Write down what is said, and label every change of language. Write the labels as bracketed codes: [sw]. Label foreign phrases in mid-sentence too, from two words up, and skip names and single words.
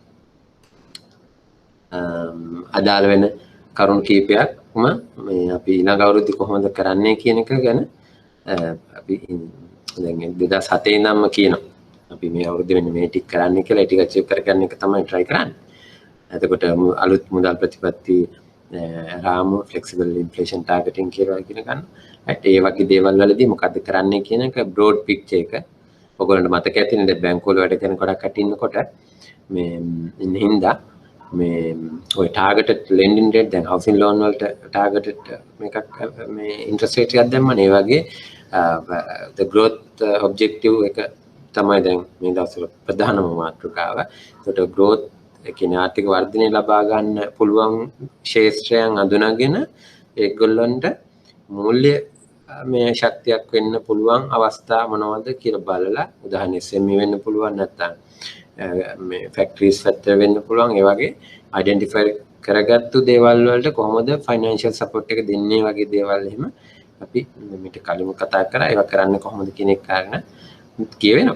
[si] අදාළ වෙන කරුණු කීපයක්ම මේ අපි ඊළඟ අවුරුද්දේ කොහොමද කරන්නේ කියන එක ගැන අපි දැන් 2007 ඉඳන්ම කියනවා. අපි මේ අවුරුද්දේ මෙන්න මේ ටික කරන්න කියලා ඒ ටික අචීව් කරගන්න එක තමයි try කරන්නේ. එතකොට අලුත් මුදල් ප්‍රතිපත්ති රාමු [en] flexible inflation targeting [si] කියලා කියන ගන්න. ඒ වගේ දේවල් වලදී මොකද්ද කරන්නේ කියන එක [en] broad picture [si] එක. ඔයගොල්ලන්ට මතක ඇතිනේ බැංකුව වල වැඩ කරන ගොඩක් කටින්නකොට මේ ඉන්න හින්දා මේ ඔය [en] targeted lending rate [si] දැන් [en] housing loan [si] වලට targeted මේකක් මේ [en] interest rate [si] එකක් දැම්මනේ. ඒ වගේ [en] the growth objective [si] එක තමයි දැන් මේ දවස්වල ප්‍රධානම මාතෘකාව. ඒකට growth කියන්නේ ආර්ථික වර්ධනය ලබා ගන්න පුළුවන් ශේෂ්ත්‍රයන් අඳුනගෙන ඒගොල්ලන්ට මූල්‍ය මේ ශක්තියක් වෙන්න පුළුවන් අවස්ථා මොනවද කියලා බලලා උදාහරණයක් SME වෙන්න පුළුවන් නැත්නම් මේ ෆැක්ටරිස් පැත්තට වෙන්න පුළුවන් ඒ වගේ අයිඩෙන්ටිෆයි කරගත්තු දේවල් වලට කොහොමද [en] financial support [si] එක දෙන්නේ වගේ දේවල් එහෙම අපි මේක කලින්ම කතා කරා ඒවා කරන්න කොහොමද කියන එක කාරණා කියවෙනවා.